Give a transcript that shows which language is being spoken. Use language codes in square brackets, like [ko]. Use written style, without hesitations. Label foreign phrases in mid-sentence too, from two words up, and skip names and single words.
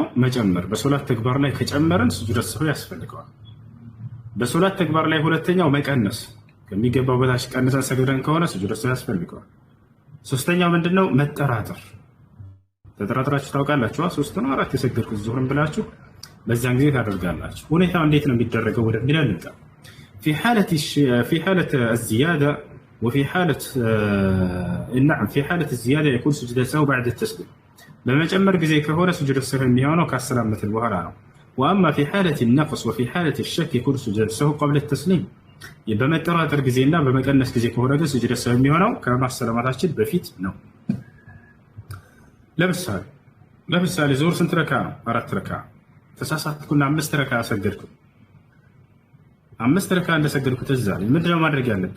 [am] መጨመር። በሶላት ተግባር ላይ ከጨመረን [ar] سجود السهو [am] ያስፈልገዋል። በሶላት ተግባር ላይ ሁለተኛው መቀነስ፣ ከሚገባው በታች ቀንሰን ሰግደን ከሆነ [ar] سجود السهو [am] ያስፈልገዋል። ሶስተኛው ምንድነው? መጠራጠር። ተጠራጥራችሁ ታውቃላችሁ? ሶስት ነው አራት የሰገድኩት ዙህርን ብላችሁ በዛን ጊዜ ታደርጋላችሁ። ሁኔታው እንዴት ነው የሚደረገው ወደሚለው እንጣ [ar] في حالة الزيادة وفي حالة نعم في حالة الزيادة يكون سجود السهو بعد التسليم. [am] በመጨመር ጊዜ ከሆነ ስጁድ السهو የሚሆነው ካሰላመተ በኋላ ነው። [ar] واما في حالة النقص وفي حالة الشك يكون سجود السهو قبل التسليم. [am] በመጠራጠር ጊዜና በመቀነስ ጊዜ ከሆነ ግን [ar] سجود السهو [am] የሚሆነው ከማሰላማታችን በፊት ነው። ለምሳሌ ዙህር ስንት ረካ ነው? 4 ረካ። ተሳሳትኩና 5 ረካ ሰገድኩ። 5 ረካ እንደሰገድኩ ትዝ አለኝ። ምንድነው ማድረግ ያለብኝ?